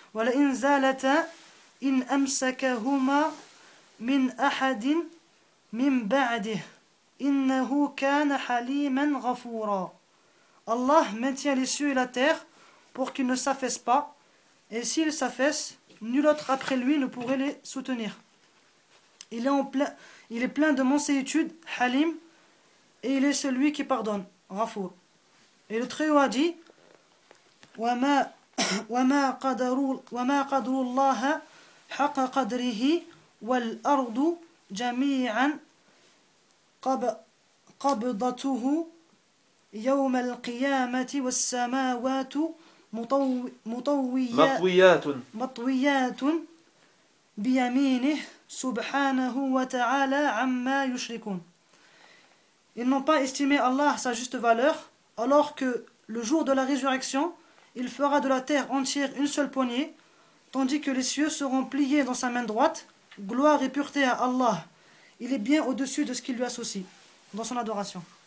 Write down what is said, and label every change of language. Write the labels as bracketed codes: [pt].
[ar] ولئن زالتا إن أمسكهما من أحد من بعده إنه كان حليما غفورا. [fr] Allah maintient les cieux et la terre pour qu'ils ne s'affaissent pas, et s'ils s'affaissent, nul autre après lui ne pourrait les soutenir. Il est plein de mansuétude, Halim, et il est celui qui pardonne, Ghafour. Et le Très-Haut a dit: [ar] وَمَا قَدَرُ اللَّهَ حَقَّ قَدْرِهِ وَالْأَرْضُ جَمِيعًا قَبْضَتُهُ يوم القيامة والسماوات مطويات بيمينه سبحانه وتعالى عما يشركون. [fr] Ils n'ont pas estimé Allah sa juste valeur, alors que le jour de la résurrection, il fera de la terre entière une seule poignée, tandis que les cieux seront pliés dans sa main droite. Gloire et pureté à Allah. Il est bien au-dessus de ce qu'il lui associe dans son adoration.